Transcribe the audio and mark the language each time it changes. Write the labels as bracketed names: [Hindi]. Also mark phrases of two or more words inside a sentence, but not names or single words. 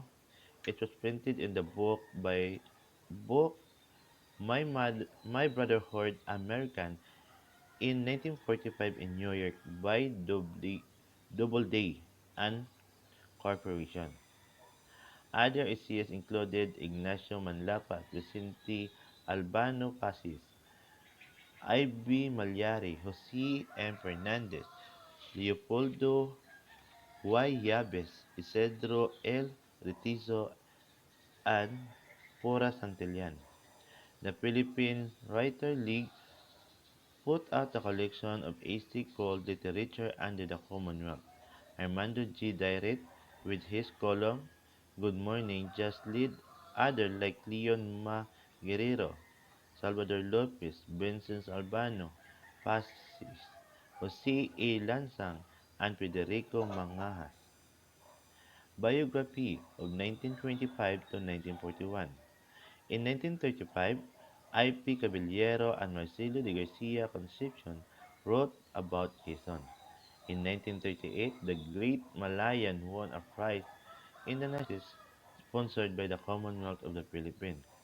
[English] It was printed in the book My Brotherhood American in 1945 in New York by Doubleday and Corporation. Other essayists included Ignacio Manlapas, Vicente Albano Casis, I.B. Malyari, Jose M. Fernandez, Leopoldo Y. Yabes, Isidro L. Ritizo, and Pura Santillan. The Philippine Writer League put out a collection of essays called Literature Under the Commonwealth. Armando G. Dairet, with his column Good Morning, just lead others like Leon Ma Guerrero, Salvador Lopez, Vincent Albano, Pasis, Jose A. Lansang, and Federico Mangajas. Biography of 1925 to 1941. In 1935, I. P. Caballero and Marcelo de Garcia Concepcion wrote about Quezon. In 1938, the Great Malayan won a prize in the national quiz sponsored by the Commonwealth of the Philippines.